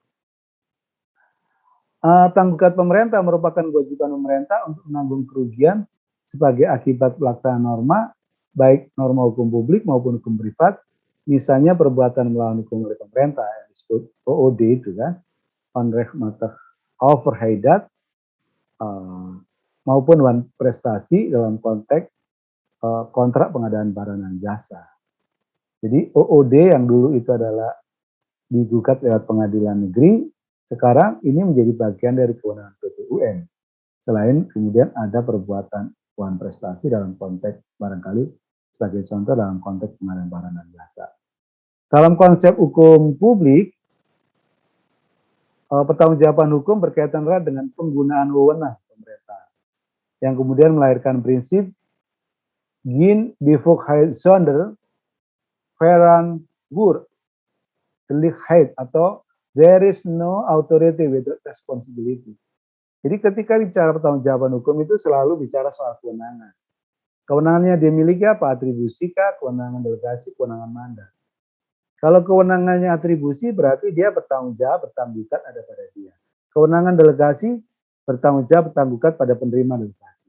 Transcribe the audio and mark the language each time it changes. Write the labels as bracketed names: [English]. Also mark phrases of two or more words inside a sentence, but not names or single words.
[Indonesian] Tanggung jawab pemerintah merupakan kewajiban pemerintah untuk menanggung kerugian sebagai akibat pelaksanaan norma, baik norma hukum publik maupun hukum privat, misalnya perbuatan melawan hukum oleh pemerintah, yang disebut OOD itu kan, [Dutch] onrechtmatig overheid, [Indonesian] maupun prestasi dalam konteks kontrak pengadaan barang dan jasa. Jadi OOD yang dulu itu adalah digugat lewat pengadilan negeri, sekarang ini menjadi bagian dari kewenangan PT UN. Selain kemudian ada perbuatan wan prestasi dalam konteks barangkali sebagai contoh dalam konteks pengadaan barang dan jasa. Dalam konsep hukum publik, pertanggungjawaban hukum berkaitan erat dengan penggunaan wewenang pemerintah, yang kemudian melahirkan prinsip [Dutch] geen bevoegdheid zonder verantwoordelijkheid [Indonesian] atau [English] there is no authority without responsibility. [Indonesian] Jadi ketika bicara pertanggungjawaban hukum itu selalu bicara soal kewenangan. Kewenangannya dimiliki apa? Atribusi kah, kewenangan delegasi, kewenangan mandat. Kalau kewenangannya atribusi berarti dia bertanggung jawab ada pada dia. Kewenangan delegasi bertanggung jawab pada penerima delegasi.